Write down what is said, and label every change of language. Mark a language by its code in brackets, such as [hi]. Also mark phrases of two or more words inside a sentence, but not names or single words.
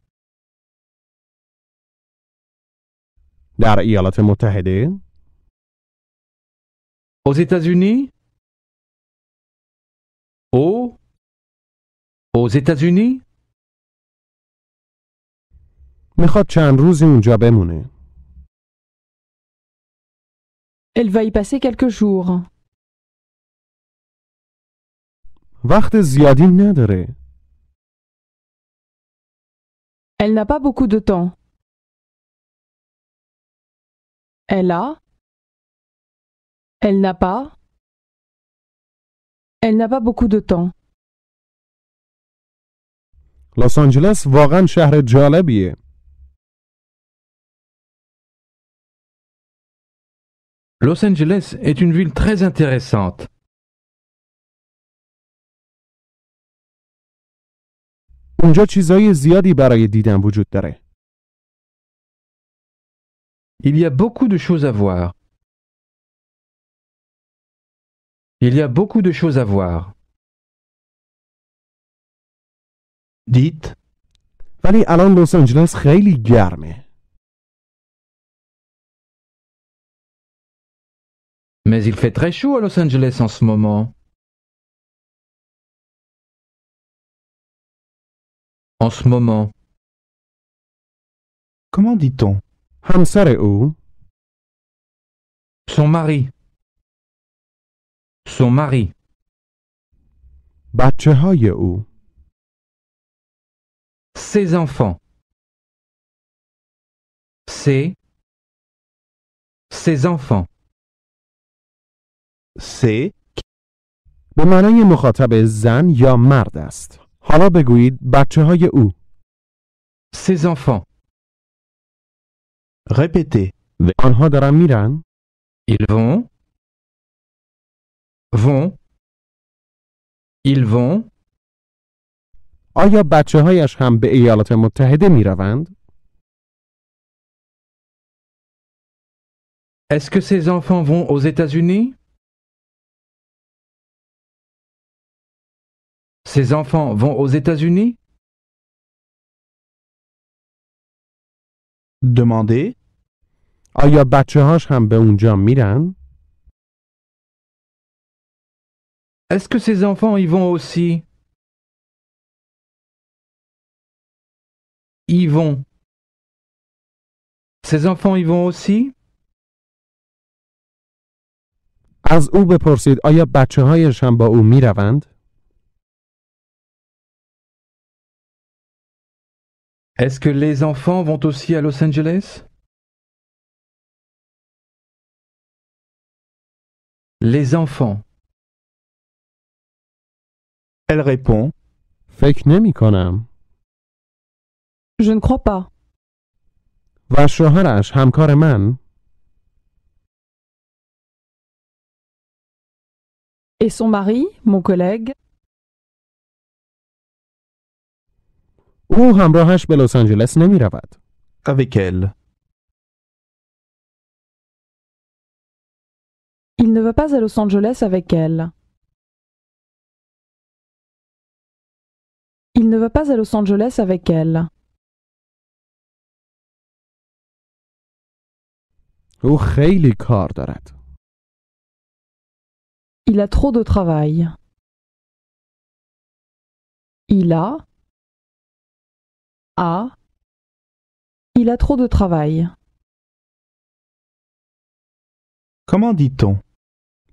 [fa] در ایالات متحده؟ [fr] Aux États-Unis? Aux États-Unis? [fa] میخواد چند روزی اونجا بمونه. [fr] Elle va y passer quelques jours. [fa] وقت زیادی نداره. [fr] Elle n'a pas beaucoup de temps. Elle a. Elle n'a pas. Elle n'a pas beaucoup de temps. [fa] لس آنجلس واقعا شهر جالبیه. [fr] Los Angeles est une ville très intéressante. [fa] اونجا چیزای زیادی برای دیدن وجود داره. [fr] Il y a beaucoup de choses à voir. Il y a beaucoup de choses à voir. Dites, [fa] ولی الان لس آنجلس خیلی گرمه. [fr] Mais il fait très chaud à Los Angeles en ce moment. En ce moment. comment dit-on? [fa] همسر او، [fr] Son mari. Son mari. [fa] بچه های او، [fr] Ses enfants. Ses enfants. C'est [fa] به معنای مخاطب زن یا مرد است. حالا بگویید بچه های او. [fr] Ses enfants. répétez. [fa] آنها دارن میرن؟ [fr] Ils vont. Vont. Ils vont. [fa] آیا بچه هایش هم به ایالات متحده می روند؟ [fr] Est-ce que ses enfants vont aux États-Unis? Ses enfants vont aux États-Unis? Demandez. [fa] آیا بچه هاش هم به اونجا میرن؟ [fr] Est-ce que ses enfants y vont aussi? Y vont. Ses enfants y vont aussi? [fa] از او بپرسید آیا بچه هایش هم با او می روند؟ [fr] Est-ce que les enfants vont aussi à Los Angeles? Les enfants. Elle répond. [fa] فکر نمی کنم. [fr] Je ne crois pas. [fa] و شوهرش همکار من؟ [fr] Et son mari, mon collègue? [fa] او همراهش به لس آنجلس نمی رود. [fr] Avec elle. Il ne va pas à Los Angeles avec elle. Il ne va pas à Los Angeles avec elle. [fa] او خیلی کار دارد. [fr] Il a trop de travail. Il a. Il a trop de travail. Comment dit-on?